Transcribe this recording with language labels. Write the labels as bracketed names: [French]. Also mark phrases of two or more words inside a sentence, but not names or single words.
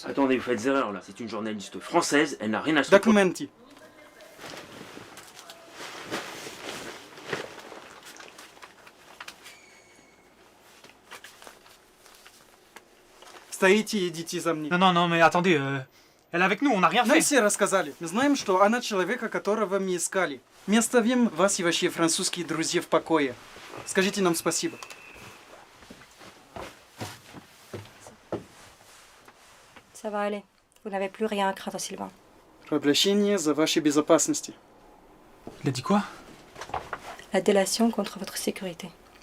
[French] Attendez, vous faites erreur là. C'est une journaliste française, elle n'a rien à se reprocher. [Russian] Документы. Стоите и идите за мной. [French] Non, mais attendez, elle est avec nous, on n'a rien [Russian] Нам [French] fait. [Russian] все рассказали. Мы знаем, что она человека, которого мы искали. Мы оставим вас и ваши французские друзья в покое. Скажите нам спасибо. [French] Ça va aller. Vous n'avez plus rien à craindre, Sylvain. [Russian] Обращение за вашей безопасности. [French] Il a dit quoi? La délation contre votre sécurité.